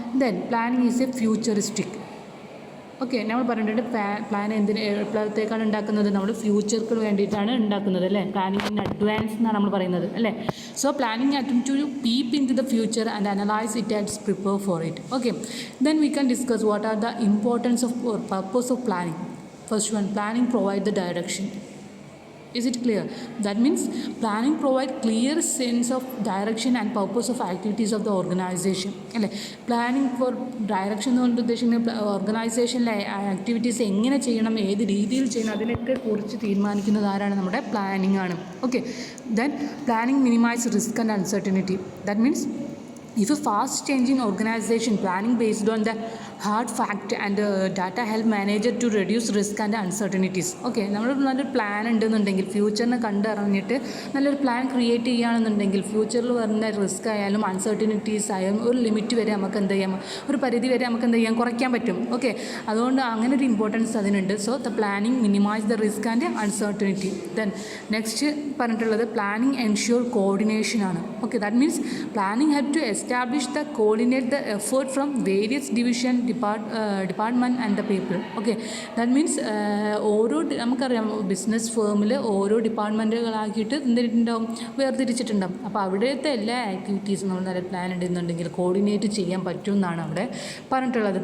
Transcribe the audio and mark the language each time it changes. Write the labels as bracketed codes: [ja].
[en] Then planning is a futuristic. [ml] Okay, നമ്മൾ പറഞ്ഞിട്ടുണ്ട് plan എന്തിന് എപ്പോഴത്തേക്കാണ് ഉണ്ടാക്കുന്നത്, നമ്മൾ ഫ്യൂച്ചർക്ക് വേണ്ടിയിട്ടാണ് ഉണ്ടാക്കുന്നത്, അല്ലേ? [en] planning in advance [ml] എന്നാണ് നമ്മൾ പറയുന്നത്, അല്ലേ? [en] So planning attempt to peep into the future and analyse it and prepare for it. Okay, then we can discuss what are the importance of purpose of planning. First one, planning provide the direction. Is it clear? That means planning provide clear sense of direction and purpose of activities of the organization. [ml] അല്ലേ? Planning four direction എന്നുകൊണ്ട് ഉദ്ദേശിക്കുന്നത് ഓർഗനൈസേഷനിലെ activities എങ്ങനെ ചെയ്യണം, ഏത് രീതിയിൽ ചെയ്യണം, അതിനൊക്കെ കുറിച്ച് തീരുമാനിക്കുന്നത് ആരാണ്? നമ്മുടെ പ്ലാനിങ് ആണ്. [en] Okay, then planning minimise risk and uncertainty. That means if a fast changing organization planning based on the hard fact and data help manager to reduce risk and uncertainties. [ml] Okay, നമ്മൾ നല്ലൊരു plan ഉണ്ടെന്നുണ്ടെങ്കിൽ ഫ്യൂച്ചറിനെ കണ്ടറിഞ്ഞിട്ട് നല്ലൊരു plan create ചെയ്യുകയാണെന്നുണ്ടെങ്കിൽ ഫ്യൂച്ചറിൽ വരുന്ന risk ആയാലും uncertainties ആയാലും ഒരു ലിമിറ്റ് വരെ നമുക്ക് എന്ത് ചെയ്യാം, ഒരു പരിധി വരെ നമുക്ക് എന്ത് ചെയ്യാൻ, കുറയ്ക്കാൻ പറ്റും. [en] okay, [ml] അതുകൊണ്ട് അങ്ങനെ ഒരു ഇമ്പോർട്ടൻസ് അതിനുണ്ട്. [en] So the planning minimise the risk and uncertainty. [ml] Then next പറഞ്ഞിട്ടുള്ളത് പ്ലാനിങ് എൻഷ്യൂർ കോർഡിനേഷൻ ആണ്. [en] Okay, that means planning have to establish the coordinate the effort from various division department and the people. Okay, that means [ml] ഓരോ നമുക്കറിയാം business ഫേമിൽ ഓരോ ഡിപ്പാർട്ട്മെൻറ്റുകളാക്കിയിട്ട് എന്തിട്ടുണ്ടാവും, വേർതിരിച്ചിട്ടുണ്ടാവും. അപ്പോൾ അവിടുത്തെ എല്ലാ ആക്ടിവിറ്റീസും നമ്മൾ നല്ല പ്ലാൻ ഉണ്ടെന്നുണ്ടെങ്കിൽ കോർഡിനേറ്റ് ചെയ്യാൻ പറ്റും എന്നാണ് അവിടെ പറഞ്ഞിട്ടുള്ളത്.